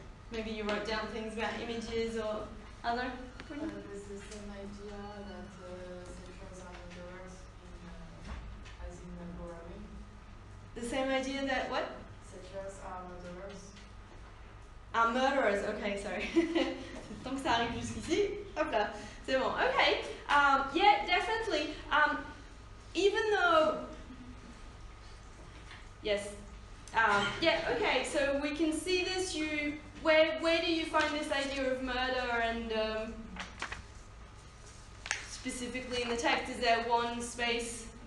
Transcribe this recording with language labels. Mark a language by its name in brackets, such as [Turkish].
[English] Maybe you wrote down things about images or other? There's the same idea that settlers are murderers as in Borrowing. The same idea that what? Settlers are murderers. Murderers, ok, sorry. [French] Tant que ça arrive jusqu'ici, hop là, c'est bon. [English] Okay, yeah, definitely. Even though, yes, yeah, okay, so we can see this, where do you find this idea of murder and specifically in the text? Is there one space?